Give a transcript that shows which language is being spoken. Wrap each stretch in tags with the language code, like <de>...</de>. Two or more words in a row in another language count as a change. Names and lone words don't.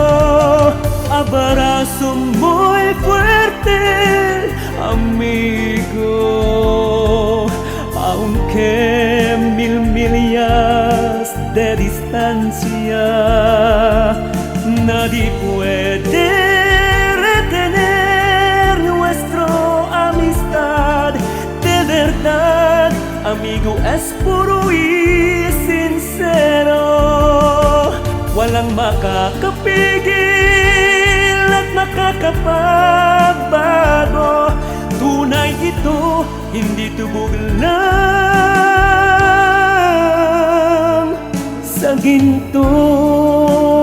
<es>Abrazo muy fuerte, amigo, aunque mil millas de distancia, nadie puede retener nuestra amistad. De verdad, amigo, es puro y sincero. sincero.</es> <tl>Walang makakapigil at makakapagbago. Tunay ito, hindi tubog lang sa ginto.</tl>